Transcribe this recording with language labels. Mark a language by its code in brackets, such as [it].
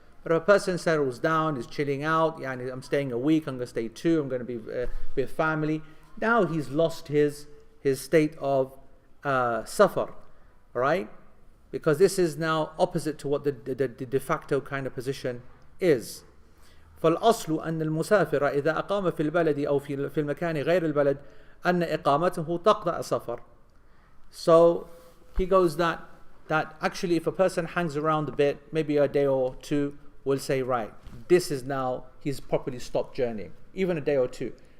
[en] But if a person settles down, is chilling out, I'm staying a week, I'm going to stay 2, I'm going to be with family, now he's lost his state of safar, right? Because this is now opposite to what the de facto kind of position is. [ar] فالأصل أن المسافر إذا أقام في البلد أو في المكان غير البلد أن إقامته تقطع سفر. [en] So he goes that that actually if a person hangs around a bit, maybe a day or two, we'll say, right, this is now, he's properly stopped journeying, even a day or two.